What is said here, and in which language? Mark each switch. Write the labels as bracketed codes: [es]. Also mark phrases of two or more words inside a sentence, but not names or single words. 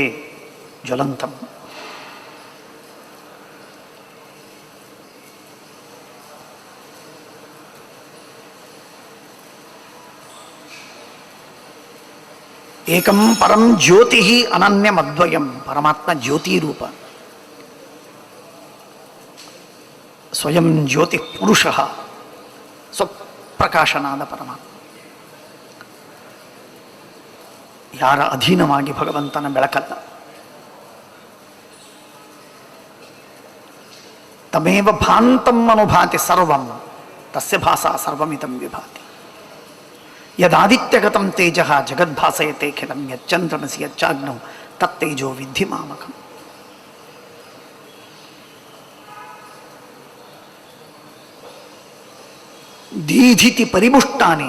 [sa] ಜ್ವಲಂತಂ. ಏಕಂ ಪರಂ ಜ್ಯೋತಿ ಅನನ್ಯಮದ್ವಯಂ. [kn] ಪರಮಾತ್ಮ ಜ್ಯೋತಿ ರೂಪ, ಸ್ವಯಂ ಜ್ಯೋತಿ ಪುರುಷ, ಸ್ವಪ್ರಕಾಶನಾದ ಪರಮಾತ್ಮ. ಯಾರ ಅಧೀನವಾಗಿ ಭಗವಂತನ ಬೆಳಕಲ್ಲ. [sa] ತಮೇವ ಭಾಂತಂ ಅನುಭಾತಿ ಸರ್ವಂ ತಸ್ಯ ಭಾಸಾ ಸರ್ವಮಿದಂ ವಿಭಾತಿ. ಯದಾದಿತ್ಯಗತಂ ತೇಜ ಜಗದ್ಭಾಸಯತೆ ಖಿಲಂ ಯಚ್ಚಂದ್ರಮಸಿ ಯಚ್ಚಾಗ್ನೌ ತತ್ತೇಜೋ ವಿದ್ಧಿ ಮಾಮಕಂ. ದೀಧಿತಿ ಪರಿಮುಷ್ಟಾನಿ.